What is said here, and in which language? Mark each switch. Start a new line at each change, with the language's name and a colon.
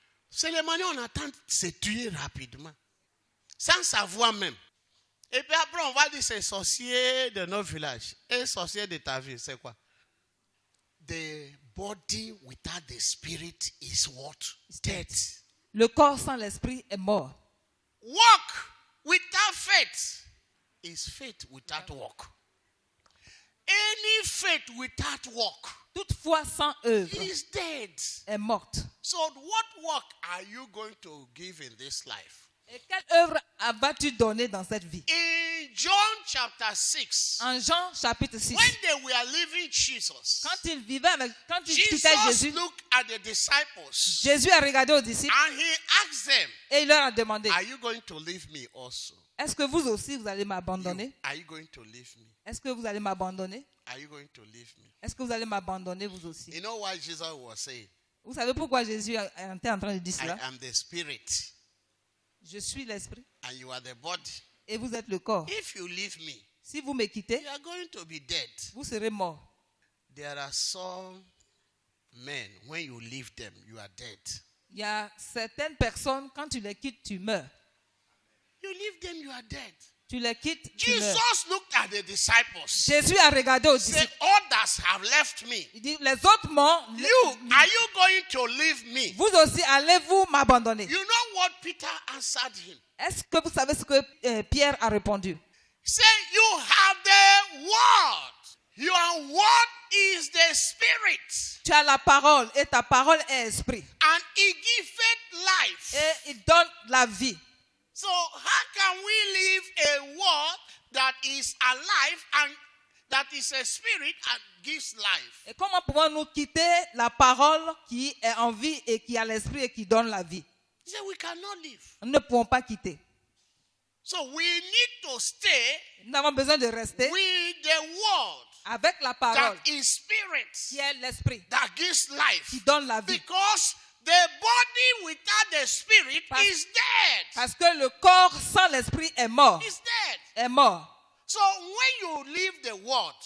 French: C'est les manières où on attend de se tuer rapidement. Sans savoir même. Et puis après, on va dire c'est sorcier de nos villages. Et sorcier de ta ville, c'est quoi?
English: The body without the spirit is what? Dead.
French: Le corps sans l'esprit est mort.
English: Walk without faith is faith without work. Any faith without work
French: Toute foi sans œuvre
English: is dead.
French: est morte.
English: So what work are you going to give in this life?
French: Et quelle œuvre vas-tu donner dans cette vie?
English: In John chapter 6,
French: En Jean chapitre 6,
English: when they were leaving Jesus,
French: quand ils quittaient
English: Jesus
French: Jésus,
English: looked at the disciples
French: Jésus a regardé aux disciples
English: and he asked them,
French: et il leur a demandé,
English: are you going to leave me also?
French: est-ce que vous aussi vous allez m'abandonner?
English: Are you going to leave me?
French: Est-ce que vous allez m'abandonner?
English: Are you going to leave me?
French: Est-ce que vous allez m'abandonner vous aussi?
English: You know why Jesus was saying,
French: Vous savez pourquoi Jésus était en train de dire
English: I
French: cela?
English: am the spirit
French: Je suis l'esprit
English: and you are the body.
French: et vous êtes le corps.
English: If you leave me,
French: Si vous me quittez,
English: you are going to be dead.
French: vous serez mort.
English: There are some men, when you leave them, you are dead.
French: Il y a certaines personnes, quand tu les quittes, tu meurs.
English: You leave them, you are dead.
French: Tu les quittes, tu meurs.
English: Jesus looked at the disciples.
French: Jésus a regardé aux
English: Said,
French: disciples.
English: others have left me.
French: Il dit, les autres morts,
English: Are you going to leave me?
French: vous aussi, allez-vous m'abandonner?
English: You know what Peter answered him?
French: Est-ce que vous savez ce que Pierre a répondu?
English: Say, you have the word. Your word is the spirit.
French: Tu as la parole et ta parole est esprit.
English: And it giveth life.
French: Et il donne la vie.
English: So how can we live a word that is alive and that is a spirit and gives life?
French: Et comment pouvons-nous quitter la parole qui est en vie et qui a l'esprit et qui donne la vie?
English: He said we cannot live.
French: Nous ne pouvons pas quitter.
English: So we need to stay
French: Nous avons besoin de rester
English: with the word
French: avec la parole
English: that is spirit,
French: qui est l'esprit,
English: that gives life.
French: qui donne la vie.
English: Because the body without the spirit is dead.
French: Parce que le corps sans l'esprit est mort.
English: It's dead.
French: Est mort.
English: So when you leave the word